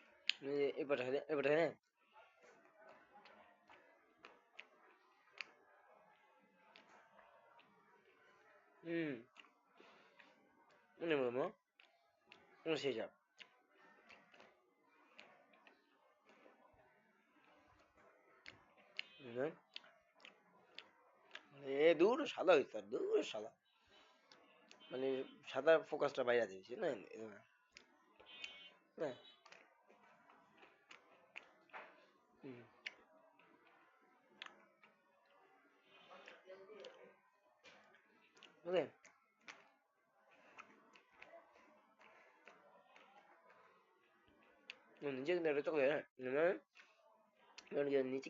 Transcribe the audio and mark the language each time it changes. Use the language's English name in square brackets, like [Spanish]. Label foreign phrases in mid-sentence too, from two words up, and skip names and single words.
[Bangla] এবার হ্যাঁ এবার হ্যাঁ। [Korean] 오늘 뭐 뭐? 오늘 시작. 네. [Bangla] দূর সাদা হইছে আর দূর সাদা মানে সাদা ফোকাসটা বাইরে দিয়েছি না না হুম, বুঝলেন নিচে কিন্তু একটা চকলেট হ্যাঁ নিচে